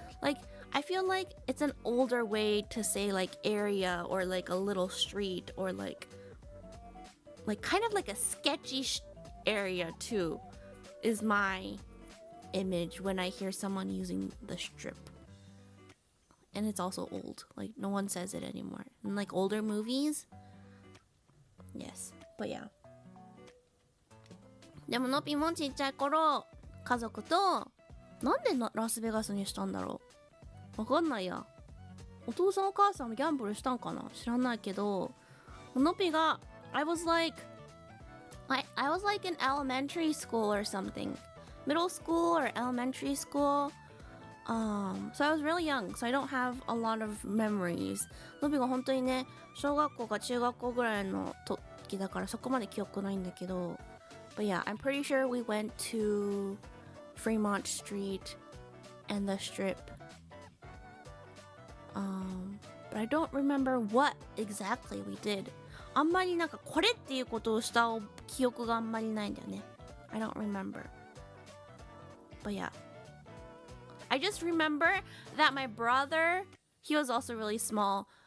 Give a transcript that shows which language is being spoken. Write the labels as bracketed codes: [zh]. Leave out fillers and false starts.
[en] Like, I feel like it's an older way to say like area or like a little street or like kind of like a sketchy area too is my image when I hear someone using the strip. And it's also old. Like no one says it anymore. In like older movies. Yes. But yeah. [ja] でものぴもちっちゃい頃家族となんでラスベガスにしたんだろう、わかんないや。お父さんお母さんもギャンブルしたんかな、知らないけど、のぴが [en] I was like in elementary school or something, middle school or elementary school. So I was really young, so I don't have a lot of memories. [ja] のびが本当にね、小学校か中学校ぐらいの時だからそこまで記憶ないんだけど。 [en] But yeah, I'm pretty sure we went to Fremont Street and the Strip. But I don't remember what exactly we did. [ja] あんまりなんかこれっていうことをした記憶があんまりないんだよね。 [en] I don't remember. But yeah.I just remember that my brother, he was also really small.